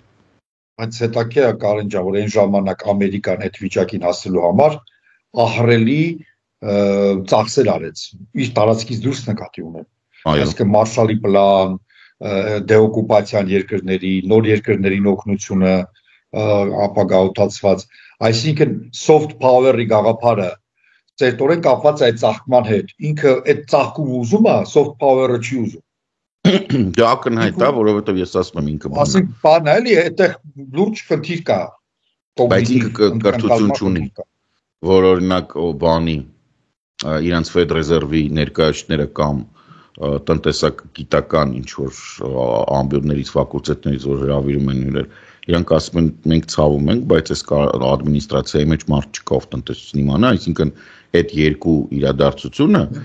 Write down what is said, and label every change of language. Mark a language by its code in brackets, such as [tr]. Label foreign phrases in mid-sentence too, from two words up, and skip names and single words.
[hy] Բայց հետաքրքիր է Կարեն ջան, որ այն ժամանակ Ամերիկան այդ վիճակին հասնելու համար ահռելի ծախսեր արեց։ Իր տարածքից դուրս նկատի ունեն։ Այսինքն Մարշալի պլան, դեօկուպացիան երկրների, նոր երկրներին օգնությունը, ապագաուտացված, այսինքն [en] soft power- [hy] ի գաղափարը ծերտորեն կապված է այդ ծաղկման հետ։ Ինքը այդ ծաղկում ուզում է, [en] soft power- [hy] ը չի ուզում։ Դա ակնհայտ է, որովհետև ես ասում եմ ինքը բան։ Ասենք բան է, էլի այդտեղ լուրջ խնդիր կա։ Բայց ինքը կրթություն չունի, որ օրինակ բանի իրանց Ֆեդրեզերվի ներկայացուցիչները կամ տնտեսագիտական ինչ որ ամբիոններից, ֆակուլտետներից որ հրավիրում են հյուրեր, իրանք ասում են մենք ցավում ենք, բայց այս ադմինիստրացիայի մեջ մարդ չկա ով տնտեսություն իմանա, այսինքն այդ երկու իրադարձությունը